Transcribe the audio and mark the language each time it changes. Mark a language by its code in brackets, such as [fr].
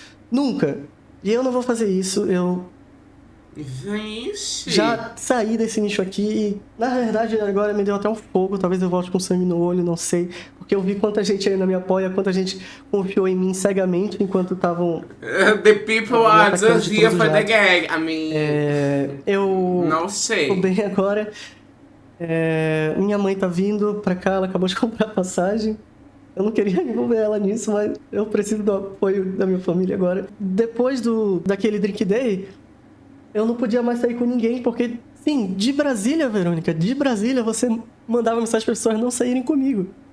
[pt] Nunca. E eu não vou fazer isso, Gente. já saí desse nicho aqui e, na verdade, agora me deu até um fogo. Talvez eu volte com sangue no olho, não sei. Porque eu vi quanta gente ainda me apoia, quanta gente confiou em mim cegamente enquanto estavam... [en] The people are just here for the gag. I mean... [pt] eu não sei. Tô bem agora. Minha mãe tá vindo pra cá, ela acabou de comprar passagem. Eu não queria envolver ela nisso, mas eu preciso do apoio da minha família agora. Depois daquele Drink Day... eu não podia mais sair com ninguém, porque, sim, de Brasília, Verônica, de Brasília, você mandava mensagem para as pessoas não saírem comigo.